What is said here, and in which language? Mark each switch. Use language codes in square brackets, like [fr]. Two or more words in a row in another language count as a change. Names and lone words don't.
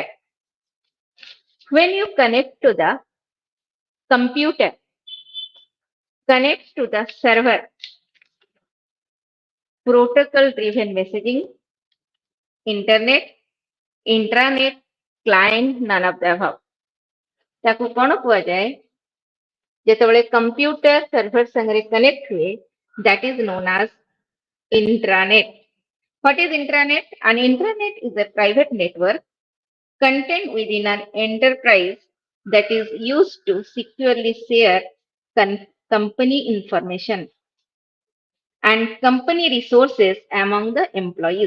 [en] When you connect to the computer, connect to the server, protocol driven messaging, internet, intranet, client, none of the above. [or] ତାକୁ କ'ଣ କୁହାଯାଏ ଯେତେବେଳେ [en] computer server [or] ସାଙ୍ଗରେ କନେକ୍ଟ ହୁଏ [en] that is known as intranet. What is intranet? An intranet is a private network contained within an enterprise that is used to securely share company information and company resources among the employees.